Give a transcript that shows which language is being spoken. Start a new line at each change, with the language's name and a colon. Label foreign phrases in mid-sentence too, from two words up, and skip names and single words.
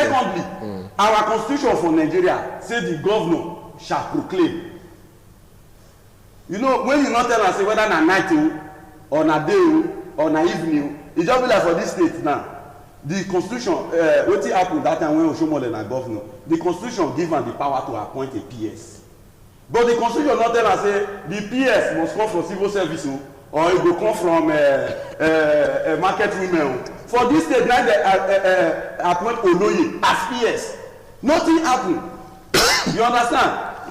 Nigerian Pidgin: Secondly, our constitution for Nigeria say the governor shall proclaim. You know when you not tell am say whether na night or na day or na evening, e just be like for this state now. The constitution wetin happen that time when Oshomole na governor, the constitution give am the power to appoint a PS. But the constitution not tell us say the PS must come from civil service or it go come from market women. For this state, now they appoint Oloye as PS. Nothing happen. You understand?